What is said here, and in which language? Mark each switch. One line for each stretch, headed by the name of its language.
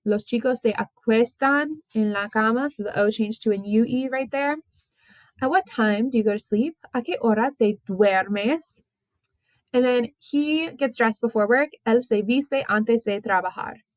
Spanish: Los chicos se acuestan en la cama.
English: So the O changed to an UE right there. At what time do you go to sleep? ¿A qué hora te duermes? And then he gets dressed before work.
Spanish: Él se viste antes de trabajar.